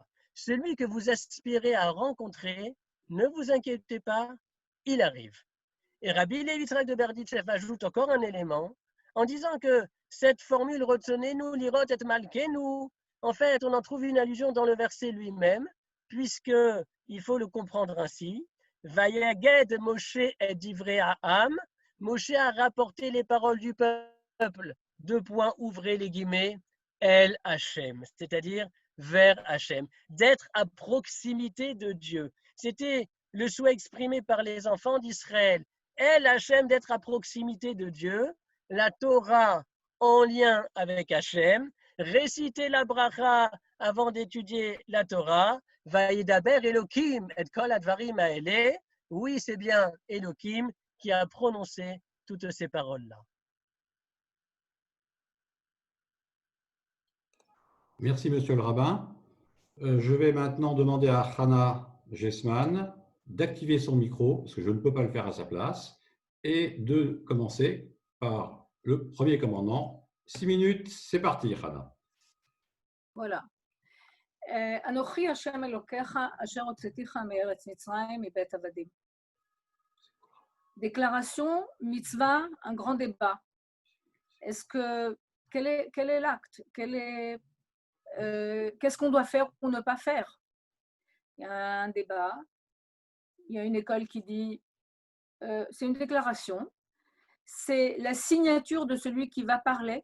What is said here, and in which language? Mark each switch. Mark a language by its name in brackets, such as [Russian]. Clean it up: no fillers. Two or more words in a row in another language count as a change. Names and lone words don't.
[French] Celui que vous aspirez à rencontrer, ne vous inquiétez pas, il arrive. Et Rabbi Levi Yitzhak de Berditchev ajoute encore un élément en disant que cette formule [Hebrew] רצוננו לראות את מלכנו, [French] en fait, on en trouve une allusion dans le verset lui-même, puisqu'il faut le comprendre ainsi. [Hebrew] ויגד משה את דברי העם. [French] Moshe a rapporté les paroles du peuple, deux points, ouvrez les guillemets, [Hebrew] אל השם, [French] c'est-à-dire vers Hachem, d'être à proximité de Dieu. C'était le souhait exprimé par les enfants d'Israël. [Hebrew] אל השם, [French] d'être à proximité de Dieu, la Torah en lien avec Hachem, réciter la bracha avant d'étudier la Torah, [Hebrew] וידבר אלוהים את כל הדברים האלה. [French] Oui, c'est bien Elohim qui a prononcé toutes ces paroles-là. Merci, monsieur le rabbin. Je vais maintenant demander à Hana Gessman d'activer son micro, parce que je ne peux pas le faire à sa place, et de commencer par le premier commandement. 6 minutes, c'est parti, Hana. Voilà. [Hebrew] אנוכי השם אלוקיך אשר הוצאתיך מארץ מצרים מבית עבדים. [French] Déclaration, mitzvah, un grand débat. Quel est l'acte? Qu'est-ce qu'on doit faire ou ne pas faire? il y a un débat, il y a une école qui dit, c'est une déclaration, c'est la signature de celui qui va parler.